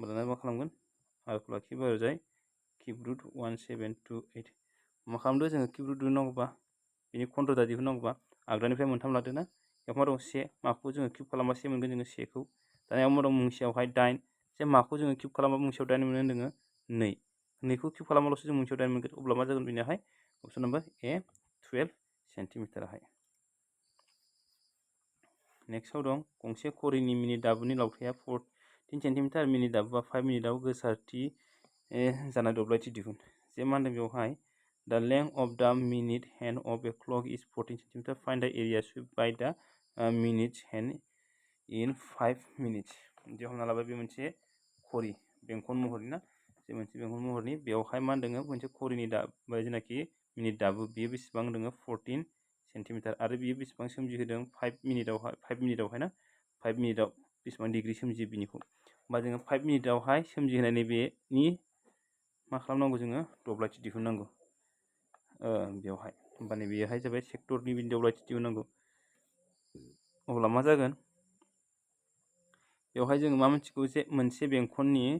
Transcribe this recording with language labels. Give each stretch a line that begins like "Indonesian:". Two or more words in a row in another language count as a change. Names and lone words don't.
Bodo: दाना मा खालामगोन आरखौ लाखियोबा ओरैजाय
English: cube root
Bodo: 1728 मा खालामदो जोङो किउब रुट दिहुननांगौबा बिनि कन्ट्रदा दिहुननांगौबा आगदानिफ्राय मोनथाम लादो ना बेयाव मा दं से माखौ जोङो किउब खालामबा से मोनगोन जोङो सेखौ दानिया मा दं मोनसेयावहाय 8 जे माखौ जोङो किउब खालामबा मोनसेयाव 8 मोनो होनदोङो 2 2खौ किउब खालामबाल'सो जों मोनसेयाव 8 मोनगोन अब्ला मा जागोन बेनियाहाय
English: option number A
Bodo: 12 सेन्टिमिटाराहाय नेक्स्टआव दं गंसे घड़ीनि मिनिट दाबुनि लावथाइया 14 सेन्टिमिटार मिनिट दाबुआ 5 मिनिटआव गोसारथि जानाय दब्लायथि दिहुन जे मा होनदों बेवहाय
English: The length of the minute hand of a clock is 14 cm. Find the area swept by the minute hand in 5 minutes.
Bodo: जे हमना लाबाय बे मोनसे घड़ी बेंखन महरनि ना जे मोनसे बेंखन महरनि बेवहाय मा होनदों मोनसे घड़ीनि जेनाखि मिनिट दाबु बेयो बेसेबां होनदों 14 सेन्टिमिटार आरो बियो बेसेबां सोमजिहोदों 5 मिनिटावहाय ना 5 मिनिटाव बेसेबां डिग्री सोमजियो बिनिखौ होमबा जोङो 5 मिनिटावहाय सोमजिहोनाय नैबेनि मा खालामनांगौ जोङो दब्लायथि दिहुननांगौ बेवहाय होमबा नैबेहाय जाबाय सेक्टरनि बिनि दब्लायथि दिहुननांगौ अब्ला मा जागोन बेवहाय जोङो मा मिथिगौ जे मोनसे बेंखननि